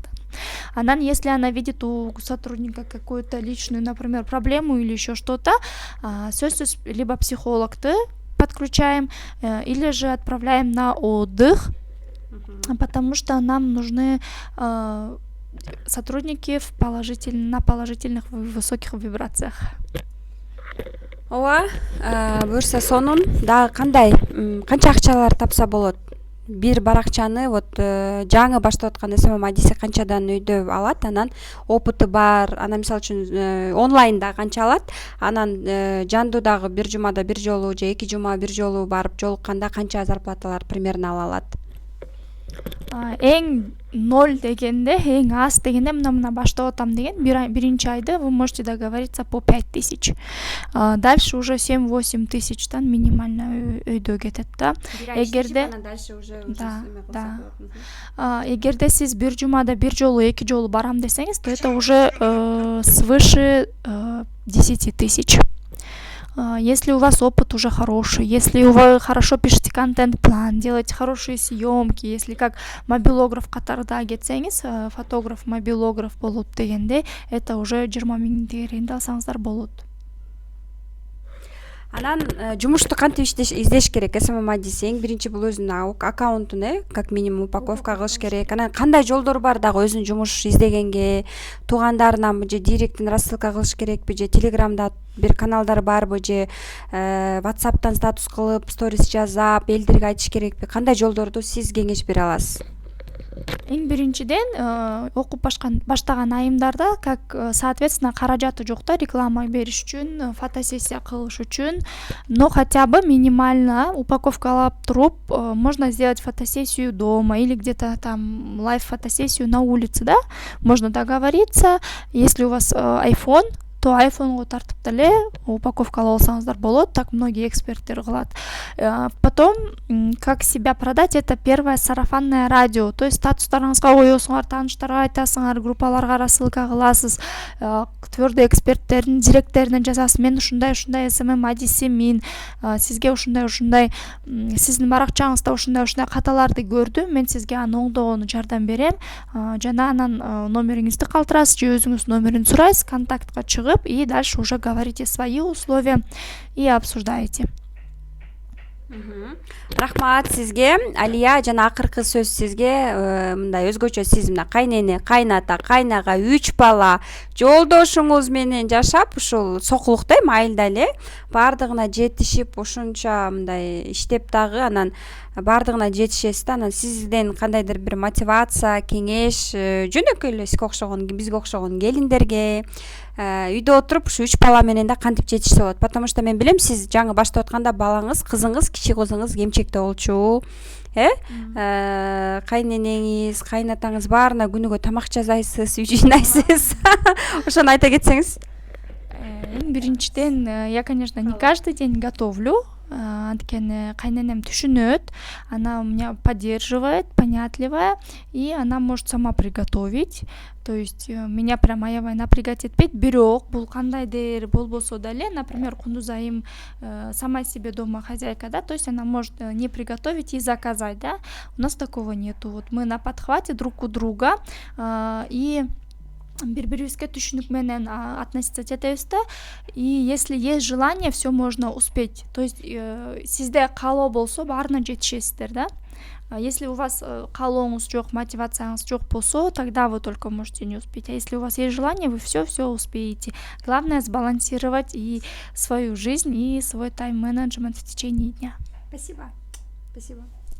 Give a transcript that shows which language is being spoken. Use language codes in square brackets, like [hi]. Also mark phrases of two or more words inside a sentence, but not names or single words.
[ru] Она, если она видит у сотрудника какую-то личную, например, проблему или еще что-то, либо психолог-то подключаем, или же отправляем на отдых, потому что нам нужны сотрудники на положительных высоких вибрациях. [ky] Ооба, буюрса сонун дагы канча акчалар тапса болот? Бир баракчаны вот жаңы баштап аткан СММ адиси канчадан өйдө алат, анан опыты бар, анан мисалы үчүн онлайнда канча алат, анан жандуу дагы бир жумада бир жолу же 2 жума бир жолу барып жолукканда канча зарплаталар примерно ала алат? Эң 0 дегенде, эң аз дегенде мына баштап атам деген биринчи айды [ru] вы можете договориться по 5000. Дальше уже [ky] 7-8 тысячтан минимально өйдө кетет да. Эгерде эгерде сиз бир жумада бир жолу 2 жолу барам десеңиз, [ru] то это уже свыше 10 тысяч. Если у вас опыт уже хороший, если вы хорошо пишете контент-план, делаете хорошие съемки, если как мобилограф [ky] катарда кетсеңиз, [ru] фотограф, [ky] мобилограф болот дегенде, [ru] это уже 20 000 [ky] тегеринде алсаңыздар болот. Анан жумушту кантип издеш керек? СММ адиси эң биринчи бул өзүнүн аккаунтун [ru] как минимум [ky] упаковка кылыш керек. Анан кандай жолдор бар дагы өзүнүн жумуш издегенге? Туугандарынан же директтен рассылка кылыш керекпи, же телеграмда бир каналдар барбы, же WhatsApp'тан статус кылып, сторис жазап, элдерге айтыш керекпи? Кандай жолдорду сиз кеңеш бере аласыз? Эң биринчиден окуп баштаган айымдарда [ru] как соответственно [ky] каражаты жок да, реклама бериш үчүн, фотосессия кылыш үчүн, [ru] но хотя бы минимально [ky] упаковкалап туруп [ru] можно сделать фотосессию дома или где-то там лайв фотосессию на улице, да, можно договориться. Если у вас iPhone, то [ky] айфонго тартып деле упаковкалап алсаңыздар болот, [ru] так многие [ky] эксперттер кылат. [ru] Потом как себя продать, это первое сарафанное радио, то есть [ky] статустарыңызга коесуңар, тааныштарга айтасыңар, группаларга рассылка кыласыз, твердый эксперттердин директоруна жазасыз, мен ушундай СММ адисимин, сизге ушундай сиздин баракчаңызда ушундай каталарды көрдүм, мен сизге аны оңдогону жардам берем, жана анан номериңизди калтырасыз же өзүңүз номерин сурайсыз, контактка чыгып, [ru] и дальше уже говорите свои условия и обсуждаете. [ky] Рахмат сизге, Алия. Жана акыркы сөз сизге, мындай өзгөчө сиз мына кайнене, кайната, кайнага 3 бала жолдошуңуз менен жашап, ушул сокулукта майылда эле бардыгына жетишип, ушунча мындай иштеп дагы анан бардыгына жетишесиз да, анан сизден кандайдыр бир мотивация, кеңеш, жөнөкөй эле бизге окшогон келиндерге үйдө отуруп ушу 3 бала менен да кантип жетишсе болот? [ru] Потому что [ky] мен билем, сиз жаңы баштап атканда балаңыз, кызыңыз, кичи кызыңыз эмчекте болчу, кайненеңиз, кайнатаңыз баарына күнүгө тамак жасайсыз, үй жыйнайсыз. Ошону айта кетсеңиз. Биринчиден, [ru] я, конечно, не каждый день готовлю, [ky] анткени кайненем түшүнөт, [ru] она у меня поддерживает, понятливая, и она может сама приготовить. То есть меня прям аябай напрягать этпейт, [ky] бирок бул кандайдыр болбосо деле, [ru] например, Кундуз айым сама себе дома хозяйка, да, то есть она может не приготовить и заказать, да. У нас такого нету. Вот мы на подхвате друг у друга, и [ky] бири бирибизге түшүнүк менен [ru] относиться [ky] этебиз да. [ru] И если есть желание, все можно успеть. То есть [ky] сизде каалоо болсо баарына жетишесиздер да. [ru] Если у вас [ky] каалооңуз жок, мотивацияңыз жок болсо, [ru] тогда вы только можете не успеть. А если у вас есть желание, вы все успеете. Главное сбалансировать и свою жизнь, и свой тайм-менеджмент в течение дня. Спасибо. Спасибо.